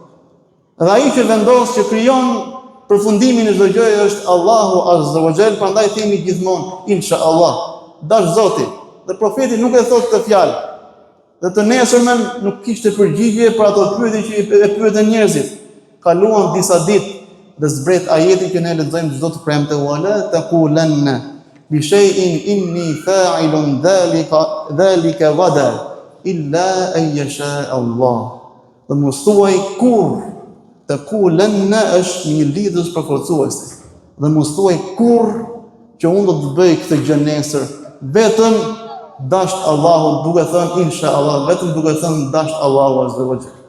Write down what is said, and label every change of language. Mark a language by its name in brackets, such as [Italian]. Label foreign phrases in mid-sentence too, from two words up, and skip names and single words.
[Albanian] Dhe ai që vendos që krijon përfundimin e çdo gjëje është Allahu [Arabic] عز وجل, [Albanian] prandaj themi gjithmonë inshallah. Dash Zoti. Dhe profeti nuk e thot këtë fjalë. Dhe të nesërmen nuk kishte përgjigje për ato pyetje që e pyetën njerëzit. Kaluan disa ditë dhe zbret ajeti që ne lexojmë çdo të premte, [Arabic] ولا تقولن بشيء إني فاعل ذلك غدا إلا أن يشاء الله. [Albanian] Dhe mos thuaj kurrë. Të kulenna është një lidhës përforcuese. Dhe mos thuaj kurrë që unë do të bëj këtë gjë nesër, vetëm dasht Allahu, duke thënë inshallah, vetëm duke thënë dasht Allahu [Arabic] عز وجل.